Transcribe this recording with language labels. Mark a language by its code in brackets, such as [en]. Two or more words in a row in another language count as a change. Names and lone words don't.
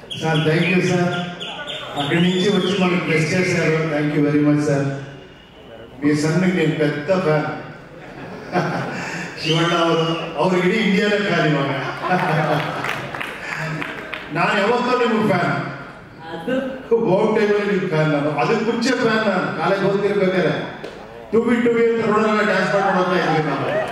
[en] Sir thank you sir. [te] అక్కడి నుంచి వచ్చి మనకు బ్లెస్ చేశారు. [en] Thank you very much sir. [te] మీ సన్నికి నేను పెద్ద ఫ్యాన్. [kn] ಶಿವಣ್ಣ ಅವ್ರು ಇಡೀ ಇಂಡಿಯಾದ ಫ್ಯಾನ್ ಇವಾಗ. ನಾನು ಯಾವತ್ತೂ ನಿಮ್ಗೆ ಫ್ಯಾನ್. ಬೋಟ್ ಟೈಮಲ್ಲಿ ನಿಮ್ಗೆ ಫ್ಯಾನ್. ನಾನು ಅದಕ್ಕೆ ಮುಂಚೆ ಫ್ಯಾನ್. ನಾನು ಕಾಲೇಜ್ ಓದ್ತಿರ್ಬೇಕಾದ್ರೆ ಟು ಬಿ ಅಂತ ರೋಡಲ್ಲ ಡ್ಯಾನ್ಸ್ ಮಾಡ್ಕೊಂಡು ಇದ್ವಿ ನಾವು.